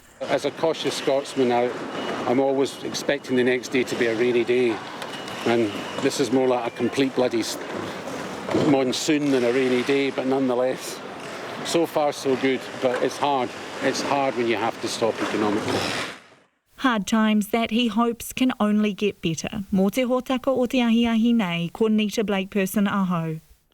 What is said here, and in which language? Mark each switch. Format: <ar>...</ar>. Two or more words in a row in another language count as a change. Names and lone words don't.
<en>As a cautious Scotsman, I'm always expecting the next day to be a rainy day, and this is more like a complete bloody monsoon than a rainy day, but nonetheless. So far so good, but it's hard. It's hard when you have to stop economically. Hard times that he hopes can only get better.</en> <mi>Mō te hōtaka o te ahiahi nei, ko Nita Blake-Persen aho.</mi>